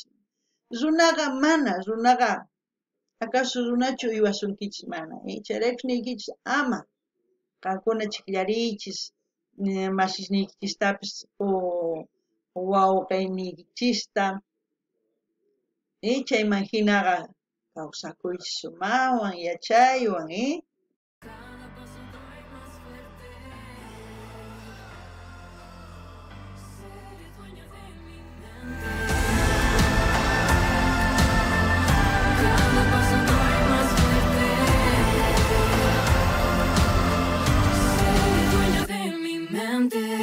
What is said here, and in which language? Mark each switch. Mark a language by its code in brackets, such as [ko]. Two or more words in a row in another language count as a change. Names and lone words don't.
[qu] Runaqa mana, runaqa acaso runachu uywasunkichis mana, chayraykus niykichis ama qankuna chikllariychis masisniykichishtapis o wawqiyniykichista, chayman hinaqa kawsakuychis sumakwan, yachaywan, [es] Cada paso doy más fuerte. Seré dueña de mi mente. Cada paso doy más fuerte. Seré dueña de mi mente.